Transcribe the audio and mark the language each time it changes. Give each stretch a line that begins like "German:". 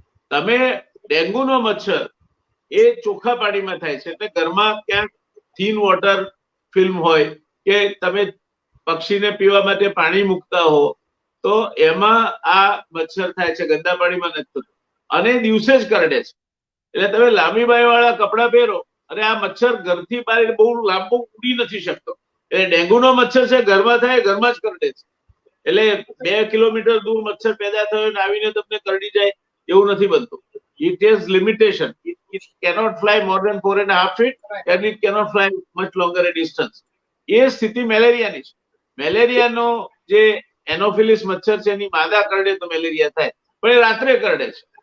Gujarati: તમે ડેન્ગ્યુનો મચ્છર એ ચોખ્ખા પાણીમાં થાય છે, એટલે ઘરમાં ક્યાંક થીન વોટર ફિલ્મ હોય કે તમે પક્ષીને પીવા માટે પાણી મૂકતા હો તો એમાં આ મચ્છર થાય છે, ગંદા પાણીમાં નથી થતું અને દિવસે જ કરડે છે. એટલે તમે લાંબી બાય વાળા કપડા પહેરો અને આ મચ્છર ઘરથી બહાર બહુ લાંબો ઉડી નથી શકતો. એટલે ડેન્ગ્યુનો મચ્છર છે ઘરમાં થાય, ઘરમાં જ કરડે છે. એટલે 2 કિલોમીટર દૂર મચ્છર પેદા થયો ને આવીને તમને કરડી જાય એવું નથી બનતું.
English: It has limitation. It cannot fly more than 4.5 feet and it cannot fly much longer a distance.
Gujarati: એ સ્થિતિ મેલેરિયાની છે. મેલેરિયાનો જે એનોફિલિસ મચ્છર છે એની માદા કરડે તો મેલેરિયા થાય, પણ એ રાત્રે કરડે છે.